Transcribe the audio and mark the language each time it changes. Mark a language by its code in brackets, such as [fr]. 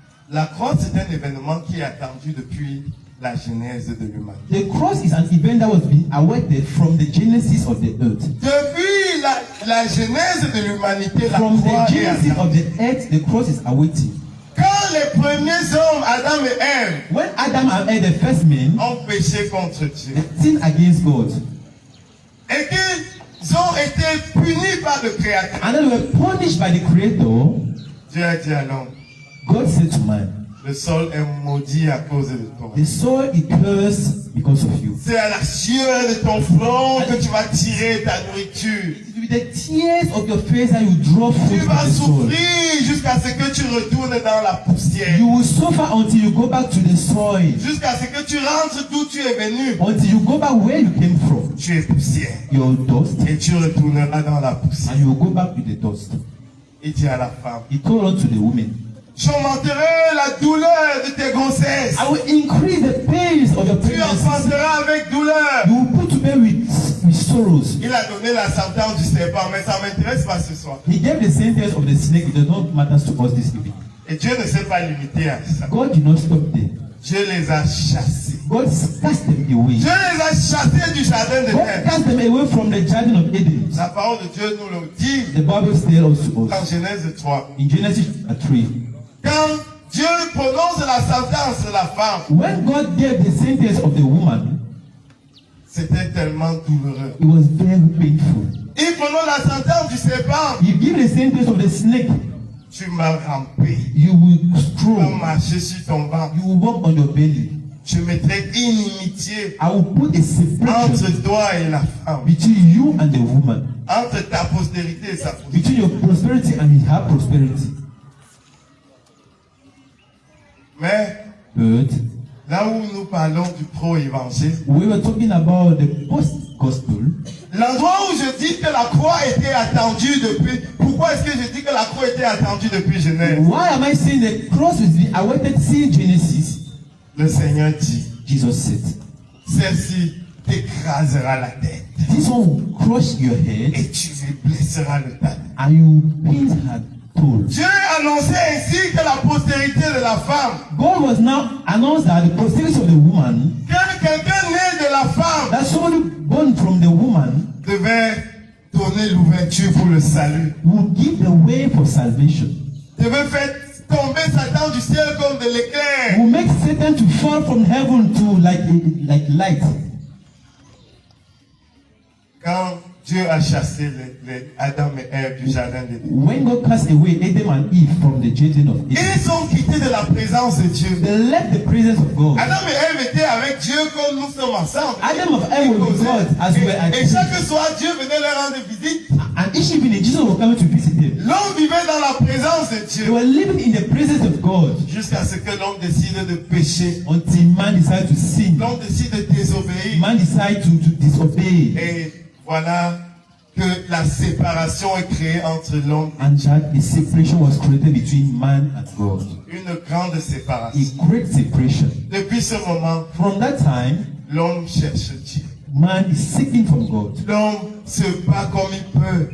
[fr] La croix, c'est un événement qui est attendu depuis la genèse de l'humanité. [en] The cross is an event that was being awaited from the genesis of the earth. [fr] Depuis la genèse de l'humanité, la [en] From [fr] croix [en] the [fr] est [en] genesis [fr] attendue. [en] of the earth, the cross is awaiting. [fr] Quand les premiers hommes, Adam et Ève, [en] When Adam and Eve, the first men, [fr] ont péché contre Dieu, [en] they sinned against God. [fr] et que ont été punis par le Créateur. [en] And then they were punished by the Creator. [fr] Dieu a dit à l'homme, [en] God said to man, [fr] le sol est maudit à cause de toi. [en] the soil is cursed because of you. [fr] C'est à la sueur de ton front que tu vas tirer ta nourriture. [en] It will be the tears of your face that you draw [fr] Tu [en] food [fr] vas [en] from the soil. [fr] souffrir jusqu'à ce que tu retournes dans la poussière. [en] You will suffer until you go back to the soil. [fr] Jusqu'à ce que tu rentres d'où tu es venu. [en] Until you go back where you came from. [fr] Tu es poussière. [en] Your dust. [fr] Et tu retourneras dans la poussière. [en] And you will go back with the dust. [fr] Il dit à la femme, [en] He told unto the woman, [fr] j'augmenterai la douleur de tes grossesses. [en] I will increase the pains of your [fr] Tu [en] pregnancy. [fr] enfanteras avec douleur. [en] You will put to bear with sorrows. [fr] Il a donné la sentence du serpent, mais ça ne m'intéresse pas ce soir. [en] He gave the sentence of the snake. It does not matter to us this evening. [fr] Et Dieu ne s'est pas limité à ça. [en] God did not stop there. [fr] Dieu les a chassés. [en] God cast them away. [fr] Dieu les a chassés du jardin de [en] God [fr] Terre. [en] cast them away from the Garden of Eden. [fr] La parole de Dieu nous le dit [en] The Bible tells us to [fr] dans [en] us [fr] Genèse 3. [en] in Genesis 3. [fr] Quand Dieu prononce la sentence de la femme, [en] When God gave the sentence of the woman, [fr] c'était tellement douloureux. [en] it was very painful. [fr] Il prononce la sentence du serpent. [en] He gave the sentence of the snake. [fr] Tu m'as rampé. [en] You will [fr] Tu vas [en] stroll. [fr] marcher sur ton ventre. [en] You will walk on your belly. [fr] Je mettrai inimitié [en] I will put a separation [fr] entre toi et la femme. [en] between you and the woman, [fr] Entre ta postérité et sa postérité. [en] between your prosperity and her prosperity. [fr] Mais [en] But [fr] là où nous parlons du pro-évangile, [en] we were talking about the post-gospel. [fr] l'endroit où je dis que la croix était attendue depuis... Pourquoi est-ce que je dis que la croix était attendue depuis Genèse? [en] Why am I saying the cross was being awaited since Genesis? [fr] Le Seigneur dit, [en] Jesus said, [fr] celle-ci t'écrasera la tête [en] this one will crush your head [fr] et tu lui blesseras le talon. [en] and you will pierce her toe. [fr] Dieu annonçait ainsi que la postérité de la femme, [en] God was now announced that the posterity of the woman, [fr] que quelqu'un né de la femme [en] that somebody born from the woman, [fr] devait donner l'ouverture pour le salut, [en] will give the way for salvation. [fr] devait faire tomber Satan du ciel comme de l'éclair. [en] Will make Satan to fall from heaven to like light. [fr] Quand Dieu a chassé les Adam et Ève du jardin d'Éden, [en] When God cast away Adam and Eve from the Garden of Eden, [fr] ils sont quittés de la présence de Dieu. [en] they left the presence of God. [fr] Adam et Ève étaient avec Dieu comme nous sommes ensemble. [en] Adam of Eve were with God as we were at [fr] Et chaque soir, Dieu venait leur rendre visite. [en] and each evening Jesus was coming to visit them. [fr] L'homme vivait dans la présence de [en] They [fr] Dieu [en] were living in the presence of God [fr] jusqu'à ce que l'homme décide de pécher. [en] until man decided to sin. [fr] L'homme décide de désobéir. [en] Man decided to disobey, [fr] Et voilà que la séparation est créée entre l'homme [en] and that a separation was created between man and God. [fr] et une grande séparation. [en] A great separation. [fr] Depuis ce moment, [en] From that time, [fr] l'homme cherche Dieu. [en] man is seeking from God. [fr] L'homme se bat comme il peut.